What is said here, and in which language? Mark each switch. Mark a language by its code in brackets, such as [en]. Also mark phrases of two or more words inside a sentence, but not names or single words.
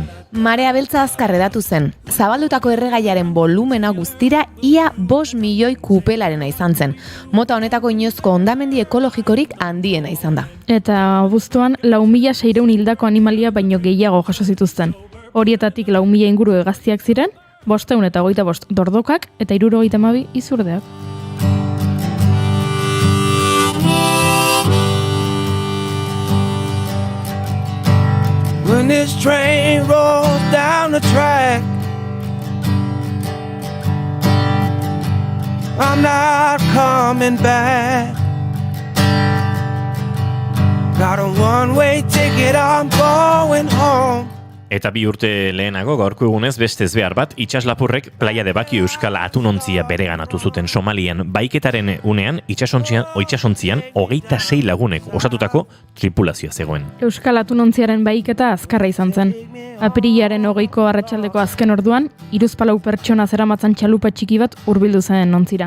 [eu] Marea beltza azkar hedatu zen. Zabaldutako erregaiaren volumena guztira ia 5 milioi kupelarena izan zen. Mota honetako inozko hondamendi ekologikorik handiena izan da. Eta abuztuan 4.600 hildako animalia baino gehiago jaso zituzten. Horietatik 4.000 inguru hegaztiak ziren, 525 dordokak eta 332 izurdeak. [en] When this train rolls down the track, I'm not coming back. Got a one-way ticket, I'm going home. [eu] Eta 2 urte lehenago gaurko egunez bestez behar bat, itsaslapurrek Playa de Bakio euskal atunontzia bereganatu zuten Somalian. Baiketaren unean, itsasontzian 26 lagunek osatutako tripulazioa zegoen. Euskal atunontziaren baiketa azkarra izan zen. Apirilaren 20ko arratsaldeko azken orduan, 34 pertsona zeramatzan txalupa txiki bat hurbildu zen ontzira.